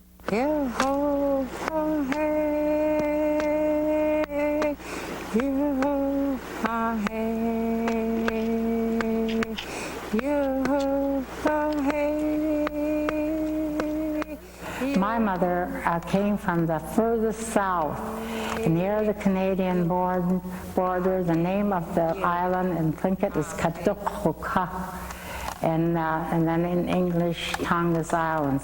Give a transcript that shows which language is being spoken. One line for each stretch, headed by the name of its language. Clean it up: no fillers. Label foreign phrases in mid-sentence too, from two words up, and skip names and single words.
English: Yo-ho-ha-hey, yo-ho-ha-hey, yo-ho-ha-hey. My mother came from the furthest south, near the Canadian border. The name of the island in Tlingit is Ketchikan. And then in English, Tongass Island.